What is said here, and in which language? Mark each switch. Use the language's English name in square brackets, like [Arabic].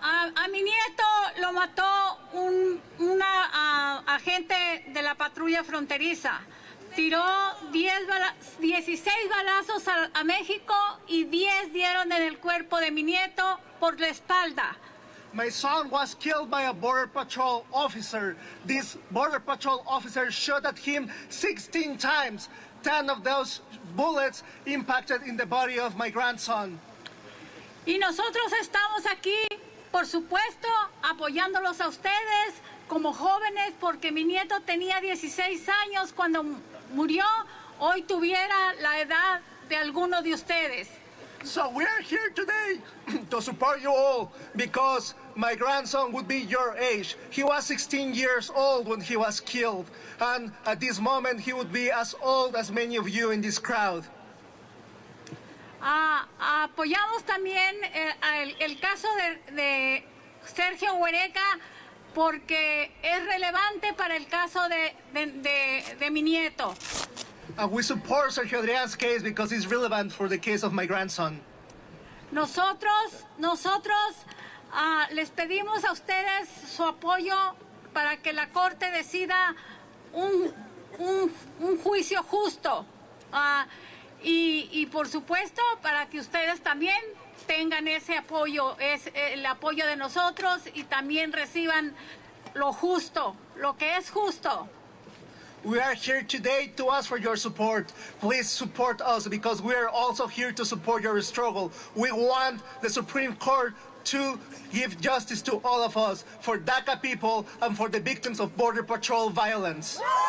[Spanish] A mi nieto lo mató un agente de la patrulla fronteriza. Tiró 16 balazos a México y 10 dieron en el cuerpo de mi nieto por la espalda. [English] My son was killed by a Border Patrol officer. This Border Patrol officer shot at him 16 times. 10 of those bullets impacted in the body of my grandson. [Spanish] Y nosotros estamos aquí, por supuesto, apoyándolos a ustedes como jóvenes, porque mi nieto tenía 16 años cuando murió, hoy tuviera la edad de alguno de ustedes. [English] So we are here today to support you all because my grandson would be your age. He was 16 years old when he was killed, and at this moment he would be as old as many of you in this crowd. [Spanish] Apoyamos también el caso de Sergio Huereca porque es relevante para el caso de mi nieto. [English] We support Sergio Adrián's case because it's relevant for the case of my grandson. [Spanish] Nosotros les pedimos a ustedes su apoyo para que la Corte decida un juicio justo. Y por supuesto, para que ustedes también tengan ese apoyo, el apoyo de nosotros y también reciban lo justo, lo que es justo. [English] We are here today to ask for your support. Please support us because we are also here to support your struggle. We want the Supreme Court to give justice to all of us, for DACA people and for the victims of Border Patrol violence.